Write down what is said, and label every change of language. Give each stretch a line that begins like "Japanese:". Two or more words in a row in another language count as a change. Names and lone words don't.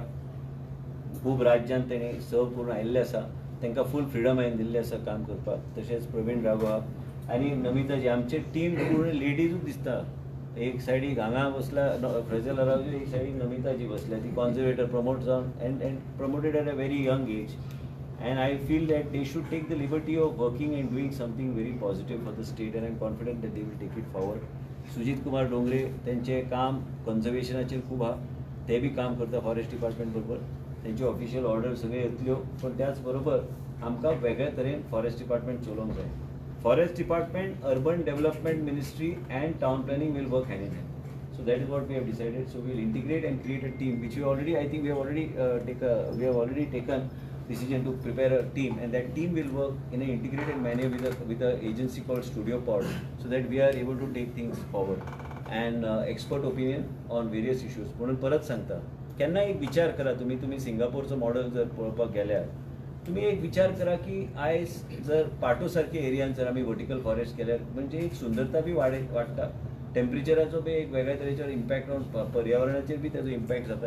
Konkani: खूब राज्यांत तेणी सर्व करून आयिल्ले आसा. तांकां
English: full freedom
Konkani: हांवें दिल्लें आसा काम करपाक. तशेंच प्रवीण राघव आहा आनी नमिता जी आमचे टीम पूर्ण लेडीजूच दिसता. एक सायडीक हांगा बसला फ्रेझल रावजी, एक सायडीक नमिता जी बसल्या ती
English: conservator promote
Konkani: जावन
English: and promoted at a very young age. And I feel that they should take the liberty of working and doing something very positive for the state and I'm confident that they will take it forward.
Konkani: सुजीत कुमार डोंगरे त्यांचे काम कन्झर्वेशनाचेर खूब आहा. ते बी काम करता
English: forest department
Konkani: बरोबर. त्यांची
English: official order
Konkani: सगळे येतल्यो पण त्याच बरोबर आमकां वेगळे तरेन
English: forest department
Konkani: चलोवंक जाय.
English: forest department, urban development ministry and town planning will work hand in hand. So that is what we have decided. So we will integrate and create a team, which we already, I think we have already taken decision to prepare a team, and that team will work in an integrated manner with a agency called Studio Pod, so that we are able to take things forward and expert opinion on various issues.
Konkani: म्हणून परत सांगता, केन्ना एक विचार करा तुम्ही सिंगापोरचो मॉडेल जर पळोवपाक गेल्यार तुम्ही एक विचार करा की आयज जर पाटो सारख्या एरियान जर आमी
English: vertical forest
Konkani: केल्यार म्हणजे एक सुंदरता बी वाडटा, टेम्परेचराचो बी एक वेगळ्या तरेचो
English: impact on
Konkani: पर्यावरणाचेर बी ताजो इम्पॅक्ट जाता.